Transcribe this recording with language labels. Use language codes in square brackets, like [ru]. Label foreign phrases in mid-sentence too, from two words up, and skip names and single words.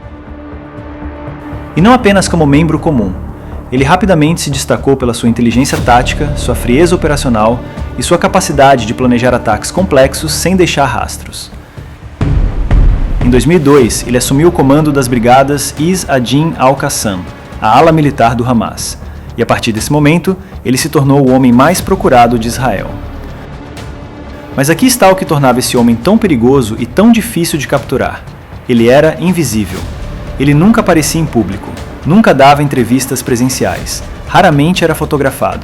[pt] E não apenas como membro comum. Ele rapidamente se destacou pela sua inteligência tática, sua frieza operacional e sua capacidade de planejar ataques complexos sem deixar rastros. Em 2002, ele assumiu o comando das brigadas Izz ad-Din al-Qassam, a ala militar do Hamas, e a partir desse momento, ele se tornou o homem mais procurado de Israel. Mas aqui está o que tornava esse homem tão perigoso e tão difícil de capturar. Ele era invisível. Ele nunca aparecia em público, nunca dava entrevistas presenciais, raramente era fotografado.